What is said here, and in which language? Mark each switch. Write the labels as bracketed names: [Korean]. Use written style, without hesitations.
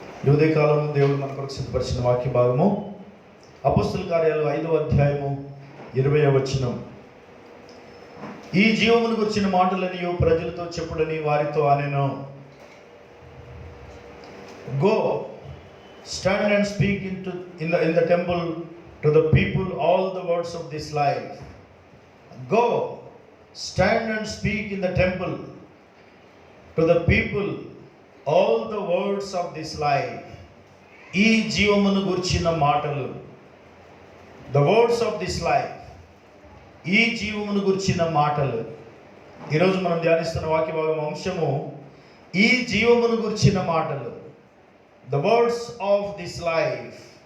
[Telugu] ఉదయకాలం దేవుడు మన కొరకు సిద్ధపరిచిన వాక్య భాగము అపోస్తల కార్యాలు 5వ అధ్యాయము 20వ వచనం. ఈ జీవమును గురించిన మాటలని ప్రజలతో చెప్పుడని వారితో అనెను. [English] Go stand and speak in the temple to the people all the words of this life. Go stand and speak in the temple to the people all the words of this life. [Telugu] ఈ జీవమును గురించిన మాటలు, [English] the words of this life, [Telugu] ఈ జీవమును గురించిన మాటలు. ఈరోజు మనం ధ్యానిస్తున్న వాక్య భాగం అంశము ఈ జీవమును గురించిన మాటలు, [English] the words of this life.